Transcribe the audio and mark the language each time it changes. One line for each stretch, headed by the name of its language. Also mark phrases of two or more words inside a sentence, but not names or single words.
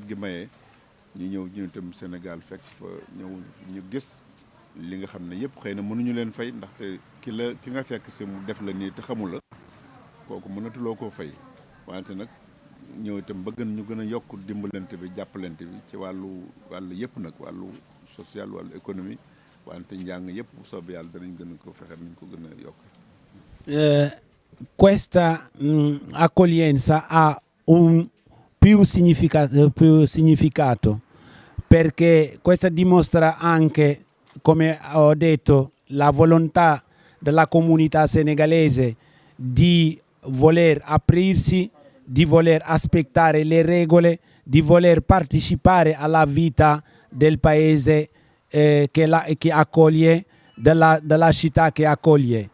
Wolof: gi mayee ñu ñëw ñu itam Sénégal fekk fa ñëw ñu gis li nga xam ne yëpp xëy na mënuñu leen fay ndaxte ki nga fekk si mu def la nii te xamul la kooku mënatuloo koo fay wante nag ñëw itam bëgg ñu gën a yokk dimbalante bi jàppalante bi ci wàllu yëpp nag wàllu social wàllu économie wante njàng yëpp bu soobee yàlla danañ gën a ko fexe nañ ko gën a yokk.
Italian: Questa accoglienza ha un più significato perché questa dimostra anche, come ho detto, la volontà della comunità senegalese di voler aprirsi, di voler aspettare le regole, di voler partecipare alla vita del paese che accoglie, della città che accoglie.